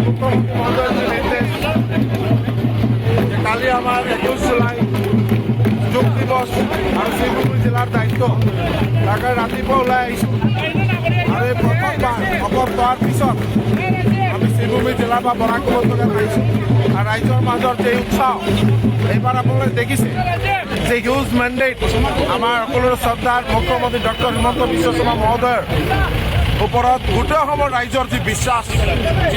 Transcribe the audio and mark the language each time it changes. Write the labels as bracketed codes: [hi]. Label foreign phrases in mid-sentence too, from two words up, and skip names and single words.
[bn] মুখ্যমন্ত্রী মহোদয়ের যে নির্দেশ [as] যে কালি আমার 21 জুলাই যোগ দিবস আৰু শিৱসাগৰ জিলাৰ দায়িত্ব তাকে ৰাতিপুৱা ওলাই আহিছোঁ আৰু এই প্ৰথমবাৰ শপত লোৱাৰ পিছত আমি শিৱসাগৰ জিলাৰ পৰা বৰাক উপত্যকাত আহিছোঁ আৰু ৰাইজৰ মাজৰ যে উৎসাহ এইবাৰ আপোনালোকে দেখিছে যে [en] huge mandate [as] আমাৰ সকলোৰে শ্ৰদ্ধাৰ মুখ্যমন্ত্ৰী ডক্টৰ হিমন্ত বিশ্ব শৰ্মা মহোদয়ৰ ওপৰত গোটেই অসমৰ ৰাইজৰ যি বিশ্বাস যি